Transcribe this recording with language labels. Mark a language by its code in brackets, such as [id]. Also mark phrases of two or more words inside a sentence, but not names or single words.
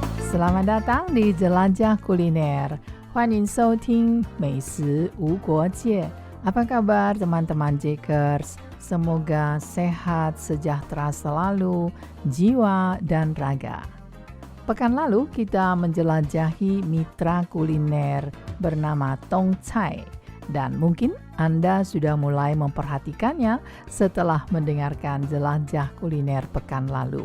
[id] selamat datang di Jelajah Kuliner. [zh] 欢迎收听美食无国界. [id] Apa kabar teman-teman Jakers? Semoga sehat, sejahtera selalu, jiwa dan raga. Pekan lalu kita menjelajahi mitra kuliner bernama Tong Cai. Dan mungkin Anda sudah mulai memperhatikannya setelah mendengarkan jelajah kuliner pekan lalu.